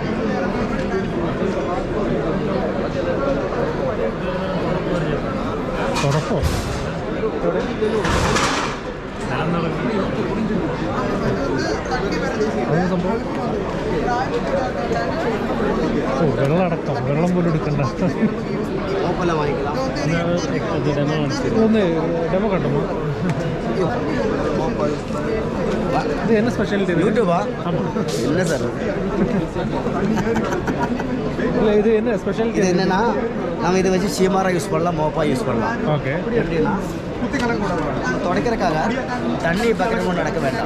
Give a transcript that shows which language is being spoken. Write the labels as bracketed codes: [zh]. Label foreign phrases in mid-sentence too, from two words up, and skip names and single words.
[ml] തുടക്കോ അതൊന്നും സംഭവം. ഓ, വെള്ളമടക്കം, വെള്ളം പോലും എടുക്കണ്ട. ഒന്ന് ഡെമോ കണ്ടോ? [ta] இது என்ன ஸ்பெஷாலிட்டி? யூடியூபா? ஆமாம். இல்லை சார், இல்லை இது என்ன ஸ்பெஷாலிட்டி? இது என்னென்னா நம்ம இதை வச்சு சீமாராக யூஸ் பண்ணலாம், மோப்பாக யூஸ் பண்ணலாம். ஓகே. எப்படின்னா துடைக்கிறதுக்காக தண்ணி பக்கெட் கொண்டு நடக்க வேண்டாம்.